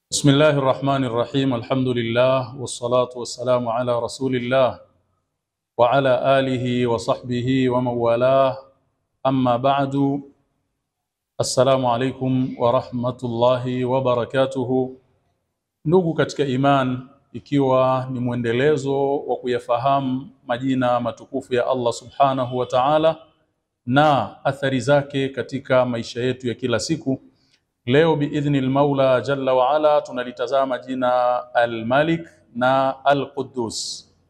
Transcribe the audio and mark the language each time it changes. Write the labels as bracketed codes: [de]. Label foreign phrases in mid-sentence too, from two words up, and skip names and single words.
[ar] بسم الله الرحمن الرحيم. الحمد لله والصلاة والسلام على رسول الله وعلى آله وصحبه ومن والاه. أما بعد، السلام عليكم ورحمة الله وبركاته. [sw] Ndugu katika iman, ikiwa ni mwendelezo wa kuyafahamu majina matukufu ya Allah [ar] سبحانه وتعالى [sw] na athari zake katika maisha yetu ya kila siku, leo [ar] بإذن المولى جل وعلا [sw] tunalitazama jina Al-Malik na Al-Quddus.